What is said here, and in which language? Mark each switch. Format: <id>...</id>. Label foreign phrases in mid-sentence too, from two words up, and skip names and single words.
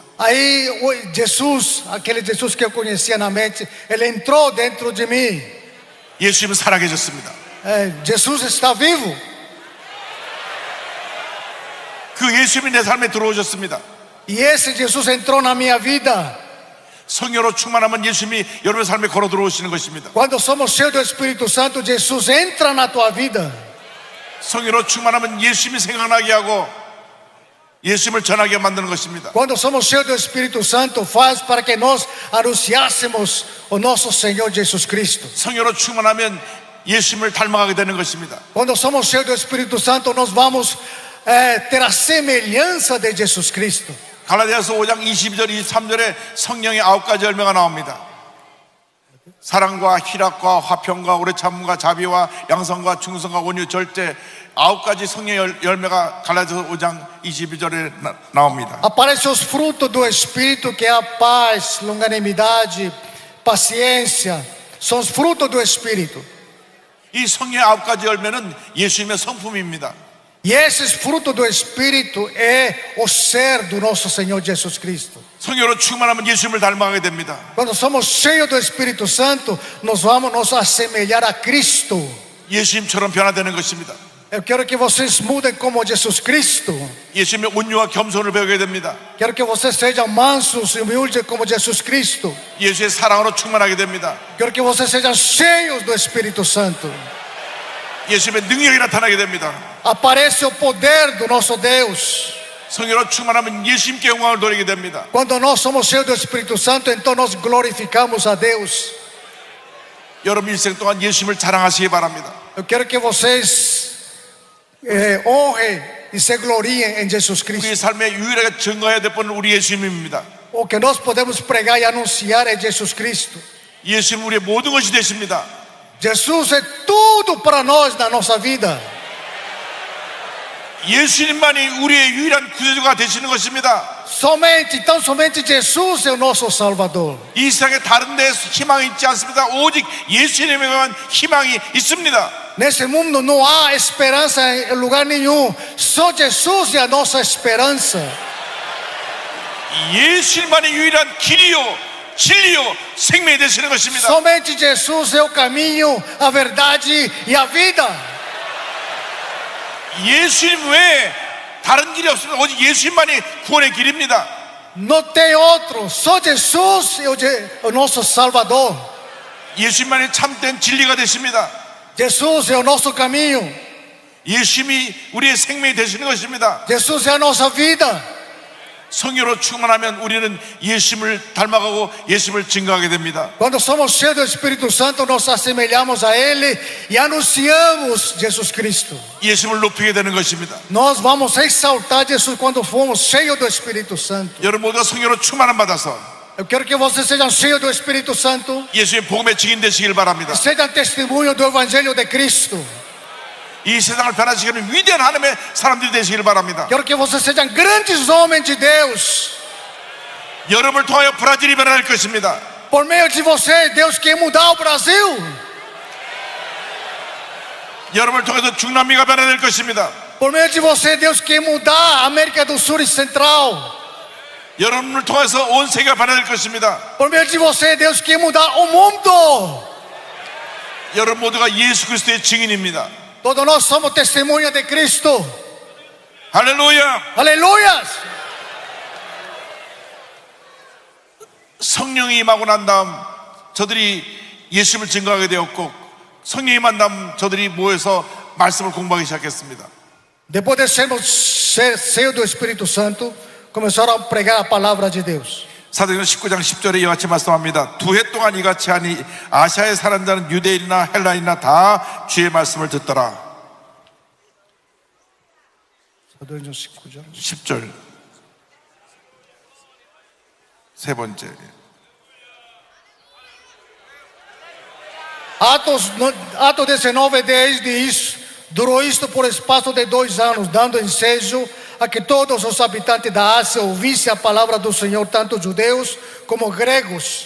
<pt>Aí Jesus, aquele Jesus que eu conhecia na mente, ele entrou dentro de mim.</pt> <ko>예수님은 살아계셨습니다.</ko> <pt>Jesus está vivo.</pt> <ko>그 예수님이 내 삶에 들어오셨습니다.</ko> <pt>E esse Jesus entrou na minha vida.</pt> <ko>성령으로 충만하면 예수님이 여러분의 삶에 걸어 들어오시는 것입니다.</ko> <pt>Quando somos cheios do Espírito Santo, Jesus entra na tua vida.</pt> <ko>성령으로 충만하면 예수님이 생각나게 하고 예수님을 전하게 만드는 것입니다.</ko> <pt>Quando somos cheios do Espírito Santo, faz para que nós anunciássemos o nosso Senhor Jesus Cristo.</pt> <ko>성령으로 충만하면 예수님을 닮아가게 되는 것입니다.</ko> <pt>Quando somos cheios do Espírito Santo, nós vamos ter a semelhança de Jesus Cristo.</pt> <ko>갈라디아서 5장 22절 23절에 성령의 9가지 열매가 나옵니다. 사랑과 희락과 화평과 오래 참음과 자비와 양성과 충성과 온유 절제 9가지 성령의 열매가 갈라디아서 5장 22절에 나옵니다.</ko> <pt>Aparecem os frutos do Espírito, que é a paz, longanimidade, paciência. São os frutos do Espírito.</pt> <ko>이 성령의 9가지 열매는 예수님의 성품입니다.</ko> <pt>E esses frutos do Espírito é o ser do nosso Senhor Jesus Cristo.</pt> <ko>성령으로 충만하면 예수님을 닮아가게 됩니다.</ko> <pt>Quando somos cheios do Espírito Santo, nós vamos nos assemelhar a Cristo.</pt> <ko>예수님처럼 변화되는 것입니다.</ko> <pt>Eu quero que vocês mudem como Jesus Cristo.</pt> <ko>예수님의 온유와 겸손을 배우게 됩니다.</ko> <pt>Quero que vocês sejam mansos e humildes como Jesus Cristo.</pt> <ko>예수의 사랑으로 충만하게 됩니다.</ko> <pt>Quero que vocês sejam cheios do Espírito Santo.</pt> <ko>예수님의 능력이 나타나게 됩니다.</ko> <pt>Aparece o poder do nosso Deus.</pt> <ko>성령으로 충만하면 예수님께 영광을 돌리게 됩니다.</ko> <pt>Quando nós somos cheios do Espírito Santo, então nós glorificamos a Deus.</pt> <ko>여러분 일생 동안 예수님을 자랑하시기 바랍니다.</ko> <pt>Eu quero que vocês honrem e se gloriem em Jesus Cristo.</pt> <ko>우리 삶에 유일하게 증거해야 될 분은 우리 예수님입니다.</ko> <pt>O que nós podemos pregar e anunciar é Jesus Cristo.</pt> <ko>예수님 우리의 모든 것이 되십니다.</ko> <pt>Jesus é tudo para nós na nossa vida.</pt> <ko>예수님만이 우리의 유일한 구세주가 되시는 것입니다.</ko> <pt>Somente Jesus é o nosso Salvador.</pt> <ko>이 세상에 다른 데 희망이 있지 않습니다. 오직 예수님에게만 희망이 있습니다.</ko> <pt>Nesse mundo não há esperança em lugar nenhum. Só Jesus é a nossa esperança.</pt> <ko>예수님만이 유일한 길이요 진리요 생명이 되시는 것입니다.</ko> <pt>Somente Jesus é o caminho, a verdade e a vida.</pt> <ko>예수님 외에 다른 길이 없습니다. 오직 예수님만이 구원의 길입니다.</ko> <pt>Não tem outro. Só Jesus é o nosso Salvador.</pt> <ko>예수님만이 참된 진리가 되십니다.</ko> <pt>Jesus é o nosso caminho.</pt> <ko>예수님이 우리의 생명이 되시는 것입니다.</ko> <pt>Jesus é a nossa vida.</pt> <ko>성령으로 충만하면 우리는 예수님을 닮아가고 예수님을 증거하게 됩니다.</ko> <pt>Quando somos cheios do Espírito Santo, nos assemelhamos a Ele e anunciamos Jesus Cristo.</pt> <ko>예수님을 높이게 되는 것입니다.</ko> <pt>Nós vamos exaltar Jesus quando formos cheios do Espírito Santo.</pt> <ko>여러분 모두가 성령으로 충만함 받아서</ko> <pt>Eu quero que vocês sejam cheios do Espírito Santo</pt> <ko>예수의 복음의 증인 되시길 바랍니다.</ko> <pt>e sejam testemunho do Evangelho de Cristo.</pt> <ko>이 세상을 변화시키는 위대한 하나님의 사람들이 되시길 바랍니다.</ko> <pt>Quero que vocês sejam grandes homens de Deus.</pt> <ko>여러분을 통하여 브라질이 변화될 것입니다.</ko> <pt>Por meio de vocês, Deus quer mudar o Brasil.</pt> <ko>여러분을 통해서 중남미가 변화될 것입니다.</ko> <pt>Por meio de vocês, Deus quer mudar a América do Sul e Central.</pt> <ko>여러분을 통해서 온 세계가 변화될 것입니다.</ko> <pt>Por meio de vocês, Deus quer mudar o mundo.</pt> <ko>여러분 모두가 예수 그리스도의 증인입니다.</ko> <pt>Todos nós somos testemunhas de Cristo.</pt> <ko>할렐루야.</ko> <pt>Aleluia!</pt> <ko>성령이 임하고 난 다음 저들이 예수를 증거하게 되었고, 성령이 임한 다음 저들이 모여서 말씀을 공부하기 시작했습니다.</ko> <pt>Depois de sermos cheios do Espírito Santo, começaram a pregar a palavra de Deus.</pt> <ko>사도행전 19장 10절에 이와 같이 말씀합니다. 2해 동안 이같이 하니 아시아에 사는 자는 유대인이나 헬라인이나 다 주의 말씀을 듣더라. 10절 세 번째.</ko> <pt>Atos 19:10 diz: durou isto por espaço de 2 anos, dando ensejo a que todos os habitantes da Ásia ouvissem a palavra do Senhor, tanto judeus como gregos.</pt>